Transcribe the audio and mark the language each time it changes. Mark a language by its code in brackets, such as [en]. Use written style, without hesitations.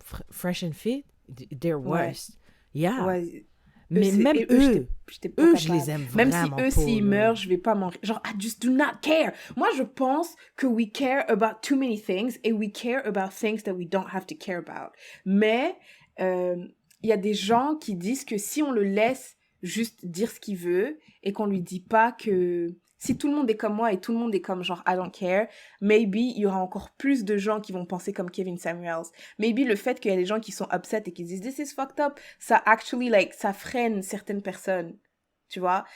[en] Fresh and Fit, they're worse. Yeah. [fr] Ouais. Mais même eux, je les aime vraiment. Même si s'ils meurent, je vais pas m'en... Genre, [en] I just do not care. [fr] Moi, je pense que [en] we care about too many things [fr] et [en] we care about things that we don't have to care about. [fr] Mais il y a des gens qui disent que si on le laisse juste dire ce qu'il veut et qu'on lui dit pas que... Si tout le monde est comme moi et tout le monde est comme genre [en] I don't care, maybe [fr] il y aura encore plus de gens qui vont penser comme Kevin Samuels. [en] Maybe [fr] le fait qu'il y a des gens qui sont [en] upset [fr] et qui disent [en] this is fucked up, [fr] ça [en] actually [fr] ça freine certaines personnes. Tu vois?